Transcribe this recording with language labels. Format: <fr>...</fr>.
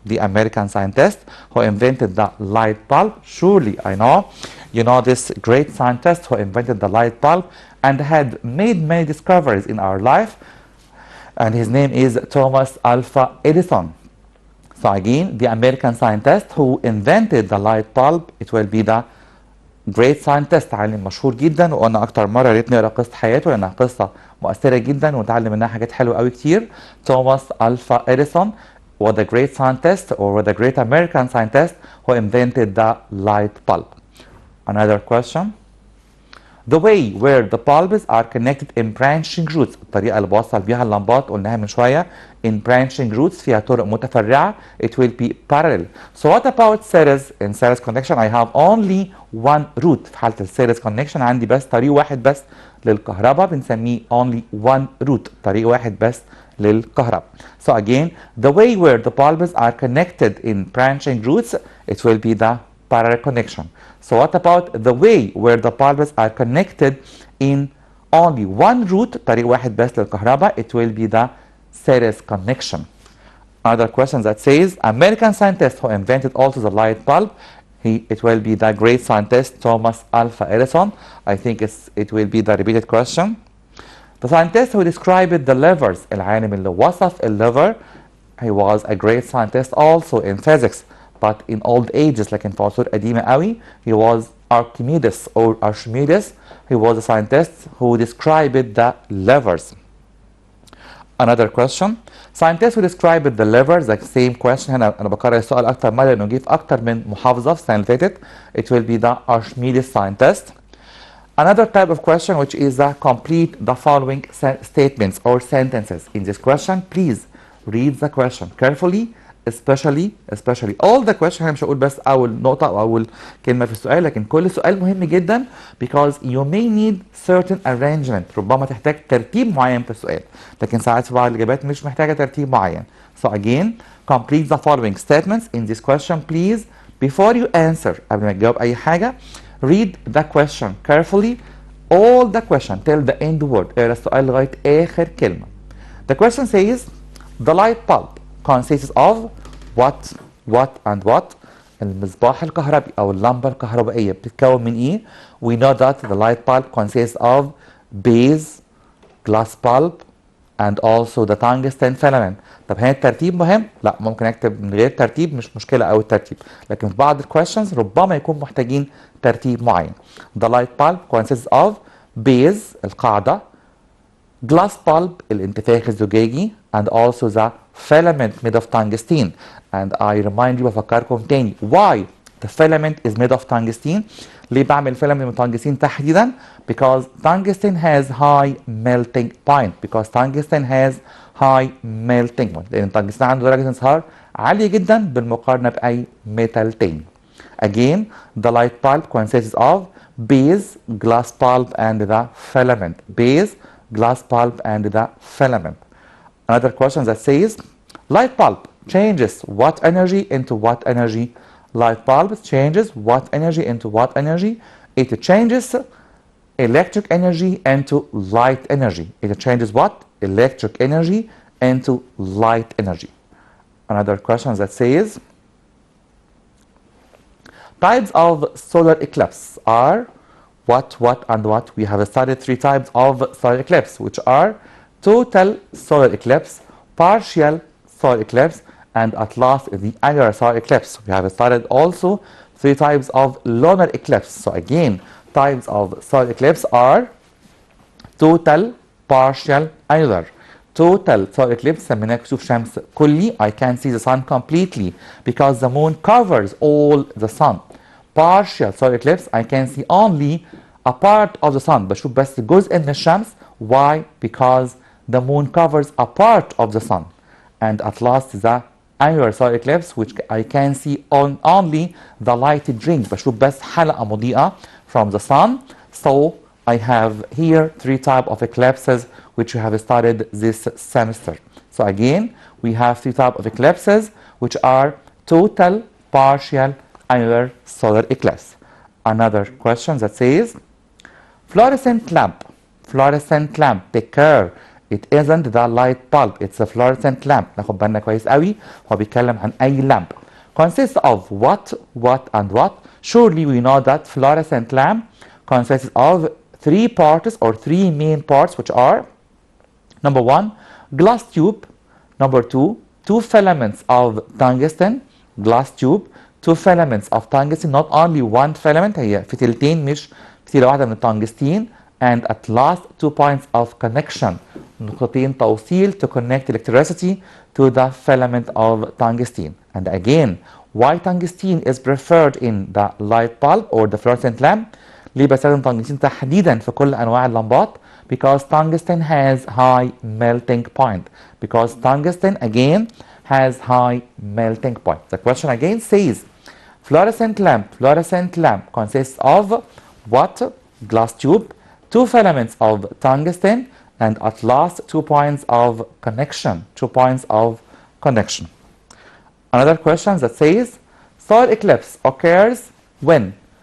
<en>The American scientist who invented the light bulb. Surely I know you know this great scientist who invented the light bulb and had made many discoveries in our life, and his name is Thomas Alva Edison. So again, the American scientist who invented the light bulb, it will be the great scientist,</en> <ar>عالم مشهور جدا، وقلنا اكتر مره يا ريت نقرا قصه حياته لانها قصه مؤثره جدا ونتعلم منها حاجات حلوه قوي كتير.</ar> <en>Thomas Alva Edison was the great scientist or the great American scientist who invented the light bulb. Another question. The way where the bulbs are connected in branching roots.</en> <ar>الطريقة اللي بوصل بيها اللمبات قلناها من شوية</ar> <en>in branching roots</en> <ar>فيها طرق متفرعة.</ar> <en>It will be parallel. So what about series? In series connection I have only one root.</en> <ar>في حالة السيريز connection عندي بس طريق واحد بس للكهرباء بنسميه</ar> <en>only one root.</en> <ar>طريق واحد بس للكهرباء.</ar> <en>So again, the way where the bulbs are connected in branching roots, it will be the parallel connection. So what about the way where the bulbs are connected in only one root,</en> <ar>طريق واحد بس للكهرباء,</ar> <en>it will be the series connection. Another question that says, American scientist who invented also the light bulb, it will be the great scientist Thomas Alva Edison. I think it will be the repeated question. The scientist who described the levers,</en> <ar>العالم اللي وصف الليفر,</ar> <en>he was a great scientist also in physics. But in old ages,</en> <ar>لكن في عصور قديمة قوي,</ar> <en>he was Archimedes or Archimedes. He was a scientist who described the levers. Another question. Scientists who described the levers, the same question.</en> <ar>هنا أنا بكرر السؤال أكتر مرة لأنه جه في أكتر من محافظة في السنة اللي فاتت.</ar> <en>It will be the Archimedes scientist. Another type of question, which is the complete the following statements or sentences. In this question, please read the question carefully. especially all the question.</en> <ar>انا مش هقول بس اول نقطه او اول كلمه في السؤال، لكن كل سؤال مهم جدا</ar> <en>because you may need certain arrangement.</en> <ar>ربما تحتاج ترتيب معين في السؤال، لكن ساعات في بعض الاجابات مش محتاجه ترتيب معين.</ar> <en>So again, complete the following statements in this question please. Before you answer,</en> <ar>قبل ما تجاوب اي حاجه,</ar> <en>read the question carefully, all the question till the end word.</en> <ar>اقرا السؤال لغايه اخر كلمه.</ar> <en>The question says the light bulb consists of what and what.</en> <ar>المصباح الكهربي أو اللمبة الكهربائية بتتكون من إيه؟</ar> <en>We know that the light bulb consists of base, glass bulb, and also the tungsten filament.</en> <ar>طب هنا الترتيب مهم؟ لا، ممكن أكتب من غير ترتيب، مش مشكلة أوي الترتيب، لكن في بعض الكويشنز ربما يكون محتاجين ترتيب معين.</ar> <en>The light bulb consists of base القاعدة, glass bulb</en> <ar>الانتفاخ الزجاجي,</ar> <en>and also the filament made of tungsten. And I remind you,</en> <ar>بفكركم تاني,</ar> <en>why the filament is made of tungsten.</en> <ar>ليه بعمل filament من tungsten تحديدا؟</ar> <en>Because tungsten has high melting point. Because tungsten has high melting point</en> <ar>لأن التنجستين عنده درجة انصهار عالية جدا بالمقارنة بأي ميتال تاني.</ar> <en>Again, the light bulb consists of base, glass bulb, and the filament. Base, glass bulb, and the filament. Another question that says, light bulb changes what energy into what energy? Light bulb changes what energy into what energy? It changes electric energy into light energy. It changes what? Electric energy into light energy. Another question that says, types of solar eclipse are what, and what? We have studied 3 types of solar eclipse, which are total solar eclipse, partial solar eclipse, and at last the annular solar eclipse. We have studied also 3 types of lunar eclipse. So again, types of solar eclipse are total, partial, annular. Total solar eclipse</en> <ar>سميناه كسوف شمس كلي.</ar> <en>I can see the sun completely because the moon covers all the sun. Partial solar eclipse I can see only a part of the sun.</en> <ar>بشوف بس جزء من الشمس.</ar> <en>Why? Because the moon covers a part of the sun. And at last the annular solar eclipse which I can see only the lighted rings.</en> <ar>بشوف بس حلقة مضيئة</ar> <en>from the sun. So I have here 3 types of eclipses which we have studied this semester. So again, we have 3 types of eclipses which are total, partial, annular solar eclipse. Another question that says, fluorescent lamp. Fluorescent lamp, take care. It isn't the light bulb, it's a fluorescent lamp.</en> <ar>ناخد بالنا كويس قوي هو بيتكلم عن أي lamp.</ar> <en>Consists of what, and what? Surely we know that fluorescent lamp consists of 3 parts or 3 main parts which are number 1, glass tube. Number 2, 2 filaments of tungsten. Glass tube, 2 filaments of tungsten, not only 1 filament,</en> <ar>هي فتيلتين مش فتيلة واحدة من التنجستين.</ar> <en>And at last 2 points of connection,</en> <ar>نقطتين توصيل</ar> <en>to connect electricity to the filament of tungsten. And again, why tungsten is preferred in the light bulb or the fluorescent lamp?</en> <ar>ليه بستخدم تنجستين تحديدا في كل أنواع اللمبات؟</ar> <en>Because tungsten has high melting point. Because tungsten again has high melting point. The question again says, fluorescent lamp consists of what? Glass tube, 2 filaments of tungsten, and at last 2 points of connection. 2 points of connection. Another question that says, solar eclipse occurs when?</en>